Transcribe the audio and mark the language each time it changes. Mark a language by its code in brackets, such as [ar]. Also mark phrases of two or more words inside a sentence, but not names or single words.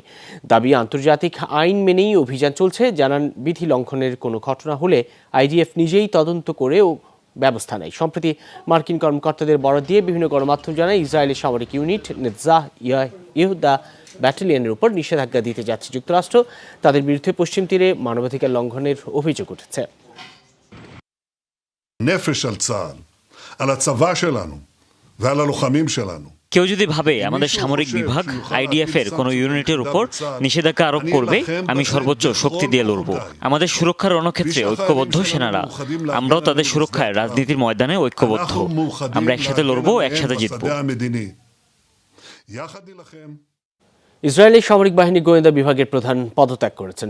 [bn] দাবি, আন্তর্জাতিক আইন মেনেই অভিযান চলছে। জানান, বিধি লঙ্ঘনের কোনো ঘটনা হলে আইডিএফ নিজেই তদন্ত করে ব্যবস্থা নেয়। সম্প্রতি মার্কিন কর্মকর্তাদের বরাত দিয়ে বিভিন্ন গণমাধ্যম জানায়, ইসরায়েলের সামরিক ইউনিট নেতজাহ ইহুদা ব্যাটালিয়নের উপর নিষেধাজ্ঞা দিতে যাচ্ছে যুক্তরাষ্ট্র। তাদের বিরুদ্ধে পশ্চিম তীরে মানবাধিকার লঙ্ঘনের অভিযোগ উঠেছে। [he] נפש על צה"ל, על הצבא שלנו ועל הלוחמים שלנו. [bn] কেউ যদি ভাবে আমাদের সামরিক বিভাগ আইডিএফ এর কোনো ইউনিটের উপর নিষেধাজ্ঞা আরোপ করবে, আমি সর্বোচ্চ শক্তি দিয়ে লড়ব। আমাদের সুরক্ষার রণক্ষেত্রে ঐক্যবদ্ধ সেনারা, আমরাও তাদের সুরক্ষায় রাজনীতির ময়দানে ঐক্যবদ্ধ। আমরা একসাথে লড়বো, একসাথে জিতবো। ইসরায়েলি সামরিক বাহিনী গোয়েন্দা বিভাগের প্রধান পদত্যাগ করেছেন।